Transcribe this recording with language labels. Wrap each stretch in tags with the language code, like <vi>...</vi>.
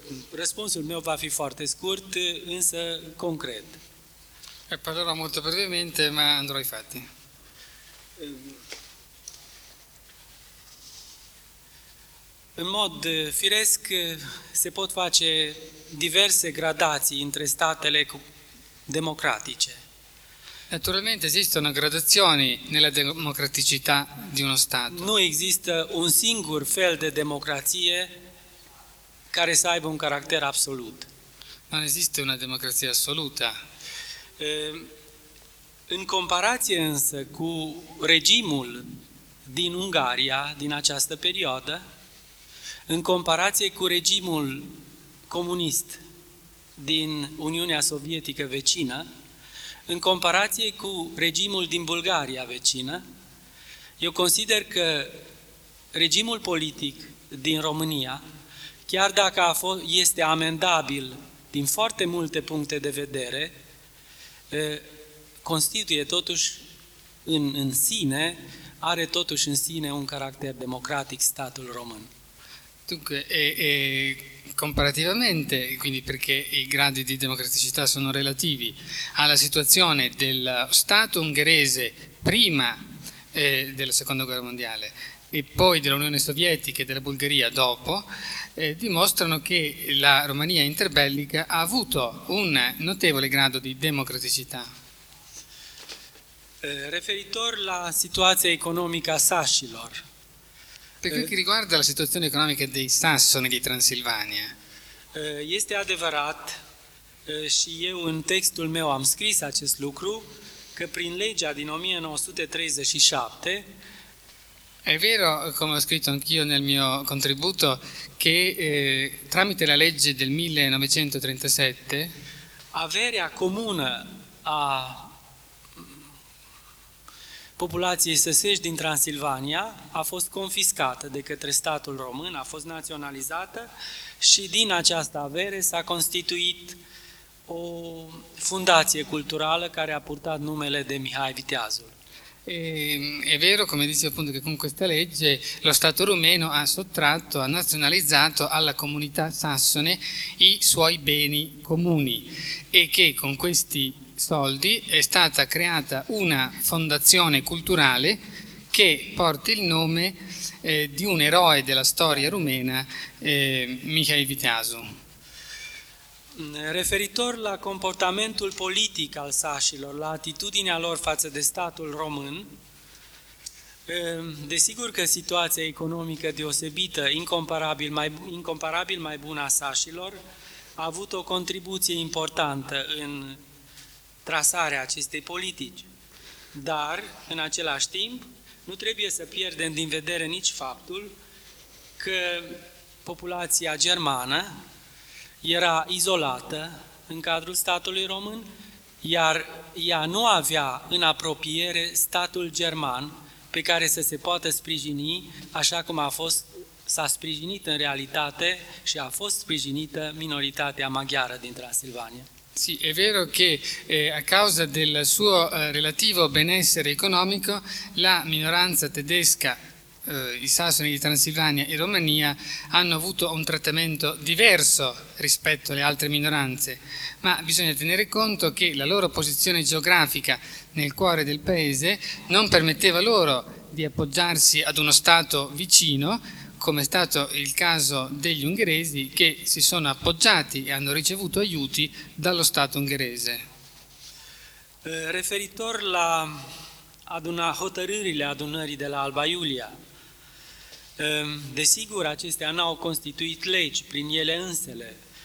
<ro>Responso il mio va più forte, scurt, insa concret.</ro> <it>E parlerò molto brevemente, ma andrò ai fatti.</it> <ro>În mod firesc se pot face diverse gradații între statele democratice.</ro> <it>Naturalmente esistono gradazioni nella democraticità di uno stato.</it> <ro>Nu există un singur fel de democrație care să aibă un caracter absolut.</ro> <it>Non esiste una democrazia assoluta.</it> <ro>În comparație însă cu regimul din Ungaria din această perioadă, în comparație cu regimul comunist din Uniunea Sovietică vecină, în comparație cu regimul din Bulgaria vecină, eu consider că regimul politic din România, chiar dacă este amendabil din foarte multe puncte de vedere, constituie totuși în sine, are totuși în sine un caracter democratic statul român.</ro> <it>Dunque, e comparativamente, quindi perché i gradi di democraticità sono relativi alla situazione del Stato ungherese prima della Seconda Guerra Mondiale e poi dell'Unione Sovietica e della Bulgaria dopo, dimostrano che la Romania interbellica ha avuto un notevole grado di democraticità.</it> <ro>Referitor la</ro> <it>situazione economica</it> <ro>sassilor.</ro> <it>Per quel che riguarda la situazione economica dei sassoni di Transilvania.</it> <ro>Este adevărat și eu în textul meu am scris acest lucru că prin legea din 1937</ro> <it>è vero, come ho scritto anch'io nel mio contributo, che tramite la legge del 1937</it> <ro>averea comună a populației săsești din Transilvania a fost confiscată de către statul român, a fost naționalizată și din această avere s-a constituit o fundație culturală care a purtat numele de Mihai Viteazul.</ro> <it>È vero, come dice appunto, che con questa legge lo Stato rumeno ha sottratto, ha nazionalizzato alla comunità sassone i suoi beni comuni e che con questi soldi è stata creata una fondazione culturale che porta il nome di un eroe della storia rumena, Mihai Viteazu.</it> <ro>Referitor la comportamentul politic al sașilor, la atitudinea lor față de statul român, desigur că situația economică deosebită, incomparabil mai bună a sașilor, a avut o contribuție importantă în trasarea acestei politici. Dar, în același timp, nu trebuie să pierdem din vedere nici faptul că populația germană era izolată în cadrul statului român, iar ea nu avea în apropiere statul german pe care să se poată sprijini așa cum a fost, s-a sprijinit în realitate și a fost sprijinită minoritatea maghiară din Transilvania.</ro> <it>Sì, è vero che a causa del suo relativo benessere economico la minoranza tedesca, i sassoni di Transilvania e Romania hanno avuto un trattamento diverso rispetto alle altre minoranze, ma bisogna tenere conto che la loro posizione geografica nel cuore del paese non permetteva loro di appoggiarsi ad uno stato vicino, come è stato il caso degli ungheresi che si sono appoggiati e hanno ricevuto aiuti dallo Stato ungherese.</it> <ro>Referitor la ad una hotărârile adunării de la Alba Iulia, desigur acestea n-au constituit legi prin ele însele.</ro>